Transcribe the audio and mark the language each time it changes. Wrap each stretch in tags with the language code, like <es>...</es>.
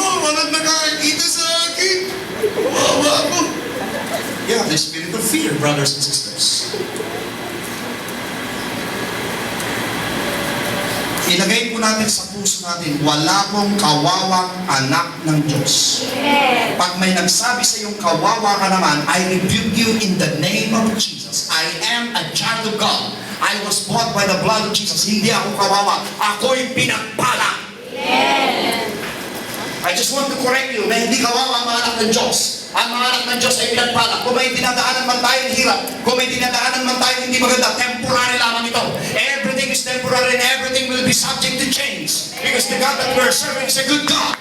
<tl>walang nakakakita sa akin. Wawa ako.</tl> <en>Yeah, the spirit of fear, brothers and sisters.</en> <tl>Ilagay po natin sa puso natin, wala pong kawawang anak ng Diyos. Pag may nagsabi sa iyong kawawa ka naman,</tl> <en>I rebuke you in the name of Jesus. I am a child of God. I was bought by the blood of Jesus.</en> <tl>Hindi ako kawawa. Ako'y pinagpala.</tl> <en>I just want to correct you</en> <tl>na hindi kawawa ang mga anak ng Diyos. Ang mga anak ng Diyos ay pinagpala. Kung may dinadaanan man tayo ng hirap, kung may dinadaanan man tayo hindi maganda, temporary lamang ito.</tl> <en>Everything is temporary and everything will be subject to change. Because the God that we're serving is a good God.</en>